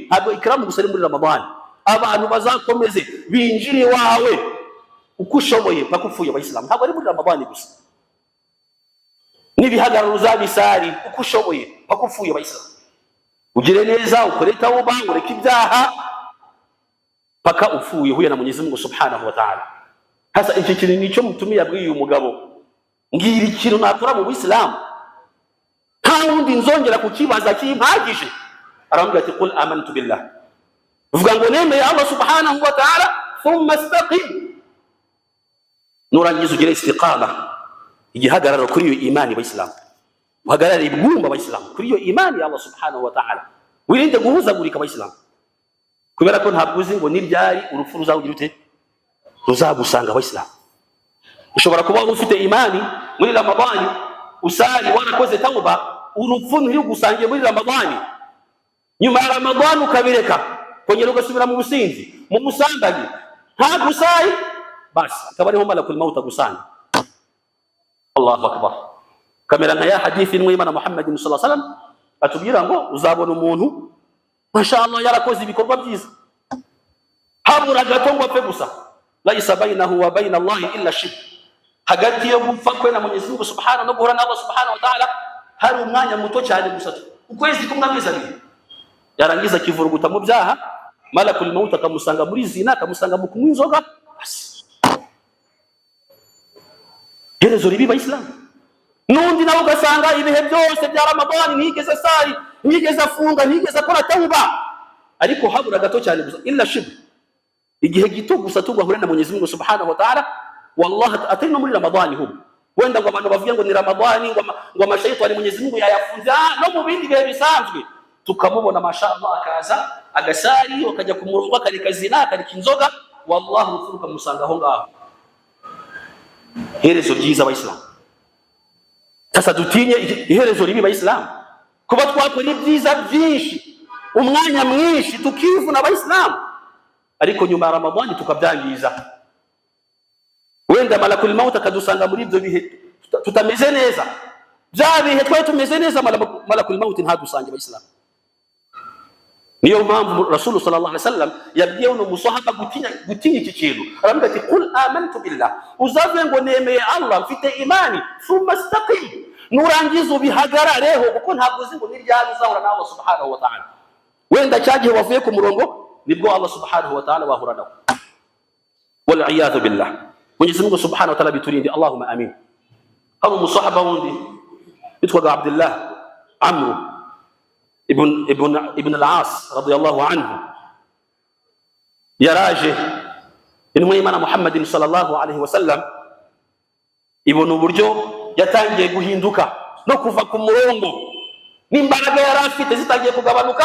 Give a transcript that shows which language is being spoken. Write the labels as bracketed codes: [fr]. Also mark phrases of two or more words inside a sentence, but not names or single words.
[rw] Ntabwo ikramu gusa muri Ramadan, abantu bazakomeze binjire wawe uko ushoboye pakupfuye. Abayisilamu ntabwo ari muri Ramadan gusa, n'ibihagararo uzabisari uko ushoboye pakupfuye. Abayisilamu ugire neza, ukore tauba, ureke ibyaha paka upfuye huye na [sw] Mwenyezi Mungu [ar] سبحانه وتعالى. [rw] Hasa iki kintu nicyo Mtume yabwiye uyu mugabo, ngira ikintu nakora mu Islamu nta wundi nzongera kukibaza kimpagije. Aramubwira ati [ar] قل آمنت بالله, [rw] vuga ngo nemeye Allah [ar] سبحانه وتعالى ثم استقم, [rw] nurangiza ugire istiqama, igihagararo kuri iyo imani. Abayisilamu uhagarare ibwumba, Abayisilamu kuri iyo imani ya Allah [ar] سبحانه وتعالى, [rw] wirinde guhuzagurika. Abayisilamu kubera ko ntabwo uzi ngo niryari urupfu ruzawugira ute, ruzagusanga. Abayisilamu ushobora kuba ufite imani muri Ramadani, usari warakoze tauba, urupfu ntirugusangiye muri Ramadani, nyuma ya Ramadani ukabireka, kongera ugasubira mu businzi, mu busambanyi, ntabwo usari basi akaba ariho [ar] ملك الموت [rw] agusanga. [ar] الله أكبر. [rw] Kamera nka ya hadithi imwe y'Imana Muhammad [ar] صلى الله عليه وسلم [rw] atubwira ngo uzabona umuntu mashallah yarakoze ibikorwa byiza, habura gato ngo apfe gusa, [ar] ليس بينه وبين الله إلا شرك, [rw] hagati yo gupfa kwe na [sw] Mwenyezi Mungu [rw] subhanahu no guhura na Allah [ar] سبحانه وتعالى [rw] hari umwanya muto cyane gusa, ukwezi kumwe amezi abiri, yarangiza kivuruguta mu byaha, [ar] ملك الموت [rw] akamusanga muri zina, akamusanga mu kunywa inzoga. Herezo ribi Islam. Nundi nawe ugasanga ibihe byose bya Ramadhani ntigeze sari, ntigeze afunga, ntigeze akora tauba, ariko habura gato cyane gusa [ar] إلا شرك, [rw] igihe gito gusa tugahura na [sw] Mwenyezi Mungu [ar] سبحانه وتعالى. [rw] Wallahi atari no muri Ramadhani hubu, wenda ngo abantu bavuye ngo ni Ramadhani ngo amashayitani [sw] Mwenyezi Mungu [rw] yayafunze, no mu bindi bihe bisanzwe tukamubona mashallah akaza agasari akajya ku murongo akareka zina akareka inzoga, wallahi ufuruka musanga aho ngaho. Herezo ryiza Abayisilamu. Sasa dutinye iherezo ribi Abayisilamu, kuba twakora ibyiza byinshi umwanya mwinshi tukivuna Abayisilamu, ariko nyuma ya Ramadhani tukabyangiza. Wenda [ar] ملك الموت [rw] akadusanga muri ibyo bihe tutameze neza, bya bihe twari tumeze neza, [ar] ملك الموت [rw] ntadusange Abayisilamu. Niyo mpamvu Rasul [ar] صلى الله عليه وسلم [rw] yabwiye uno musahaba gutinya iki kintu, aravuga ati [ar] قل آمنت بالله, [rw] uzavuye ngo nemeye Allah mfite imani, [ar] ثم استقم, [rw] nurangiza ubihagarareho, kuko ntabwo uzi ngo niryari uzahura na Allah [ar] سبحانه وتعالى. [rw] Wenda cyagihe wavuye ku murongo nibwo Allah [ar] سبحانه وتعالى [rw] wahura nawe, [ar] والعياذ بالله. [sw] Mwenyezi Mungu [ar] سبحانه وتعالى [rw] biturinde, [ar] اللهم آمين. [rw] Hari umusahaba wundi yitwaga Abdullah Amr ibn al-As [ar] رضي الله عنه, [rw] yaraje intumwa y'Imana Muhammad [ar] صلى الله عليه وسلم [rw] ibona uburyo yatangiye guhinduka no kuva ku murongo, n'imbaraga yari afite zitangiye kugabanuka.